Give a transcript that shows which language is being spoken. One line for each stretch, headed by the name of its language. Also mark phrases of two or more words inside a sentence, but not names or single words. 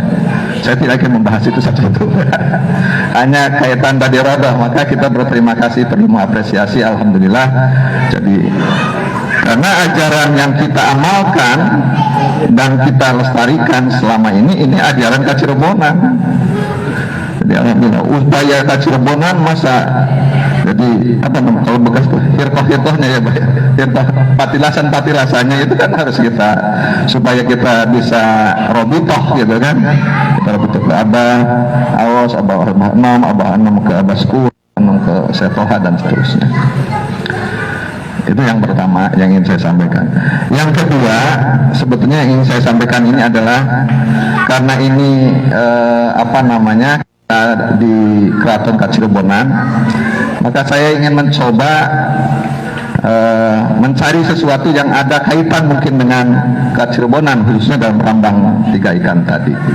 Indonesian: Saya tidak akan membahas itu satu-satu. Hanya kaitan tadi rodoh, maka kita berterima kasih, perlu mengapresiasi, alhamdulillah. Jadi karena ajaran yang kita amalkan dan kita lestarikan selama ini ajaran Kacirebonan. Jadi alhamdulillah upaya Kacirebonan masa jadi apa namanya kalau bekas tuh hirkoh-hirkohnya ya, hirkoh patilasan-patilasannya itu kan harus kita supaya kita bisa robitoh gitu kan, kita robitoh ke abah awas, abah enam, abah enam ke abah sepuluh, enam ke setoha dan seterusnya. Itu yang pertama yang ingin saya sampaikan. Yang kedua sebetulnya yang ingin saya sampaikan ini adalah karena ini apa namanya di Keraton Kacirebonan, maka saya ingin mencoba mencari sesuatu yang ada kaitan mungkin dengan kecirebonan, khususnya dalam lambang 3 ikan tadi.